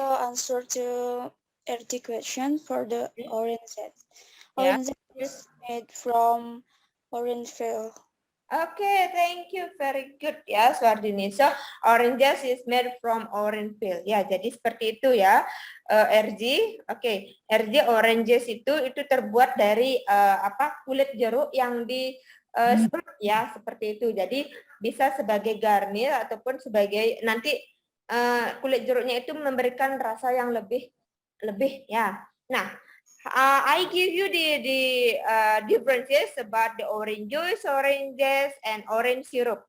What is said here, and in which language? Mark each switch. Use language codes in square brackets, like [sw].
[en] Answer to RT question for the oranges. Yeah. Oranges is made from orange peel. Okay, thank you. Very good ya, Swardini. So, oranges is made from orange peel. [id] Ya, jadi seperti itu ya, RG. Oke, RG oranges itu terbuat dari kulit jeruk yang serut ya, seperti itu. Jadi bisa sebagai garnir ataupun sebagai nanti kulit jeruknya itu memberikan rasa yang lebih ya. [en] Nah, I give you the differences about the orange juice, oranges, and orange syrup.